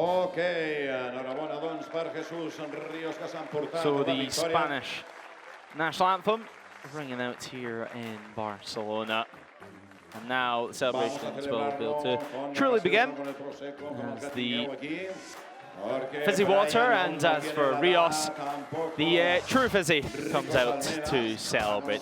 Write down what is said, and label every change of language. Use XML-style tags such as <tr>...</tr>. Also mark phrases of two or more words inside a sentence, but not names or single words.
<ca>enhorabona, doncs, per Jesús Ríos, que s'ha emportat</ca> <en>So</en> <ca>la</ca> <en>the</en> <ca>victòria.</ca> <en>Spanish national anthem ringing out here in Barcelona. And now the celebrations will be able to truly begin as the fizzy water, and as for Rios, the true fizzy comes out to celebrate.</en>